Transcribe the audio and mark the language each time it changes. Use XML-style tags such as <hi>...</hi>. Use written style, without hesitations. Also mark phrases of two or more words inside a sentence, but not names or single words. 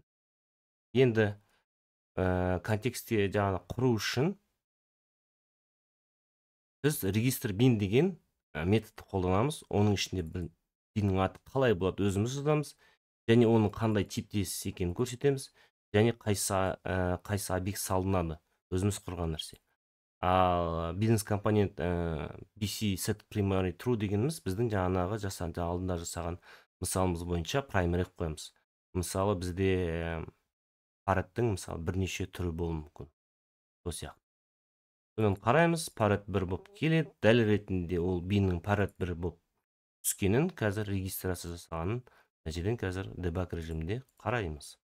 <kk>Енді контекстте жаңа құру үшін біз</kk> <en>register bin</en> <kk>деген методты қолданамыз. Оның ішінде binнің аты қалай болады өзіміз жазамыз, және оның қандай типтес екенін көрсетеміз, және қайсы объект салынады өзіміз құрған нәрсе. Ал бизнес компонент</kk> <en>BC set primary true</en> <kk>дегеніміз біздің жаңағы алдында жасаған мысалымыз бойынша primary қоямыз. Мысалы бізде Parrot'тың мысалы бірнеше түрі болуы мүмкін. Сол сияқты. Соны қараймыз, Parrot 1 болып келеді. Дәл ретінде ол binнің Parrot 1 болып түскенін қазір регистрация жасағанын жерден қазір debug режимінде қараймыз.</kk>